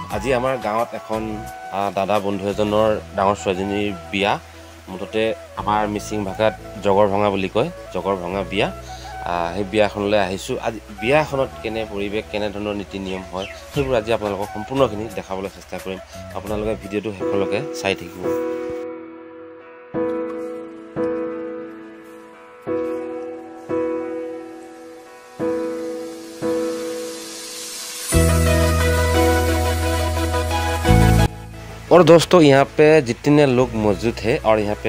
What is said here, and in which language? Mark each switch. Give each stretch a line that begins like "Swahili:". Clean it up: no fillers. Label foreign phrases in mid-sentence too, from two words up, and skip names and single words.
Assamese: আজি আমাৰ গাঁৱত এখন দাদা বন্ধু এজনৰ ডাঙৰ ছোৱালীজনীৰ বিয়া। মুঠতে আমাৰ মিচিং ভাষাত জগৰ ভঙা বুলি কয়, জগৰ ভঙা বিয়া। সেই বিয়াখনলৈ আহিছোঁ। আজি বিয়াখনত কেনে পৰিৱেশ, কেনেধৰণৰ নীতি নিয়ম হয় সেইবোৰ আজি আপোনালোকক সম্পূৰ্ণখিনি দেখাবলৈ চেষ্টা কৰিম। আপোনালোকে ভিডিঅ'টো শেষলৈকে চাই থাকিব।
Hindi: और दोस्तों यहाँ पे जितने लोग मौजूद है और यहाँ पे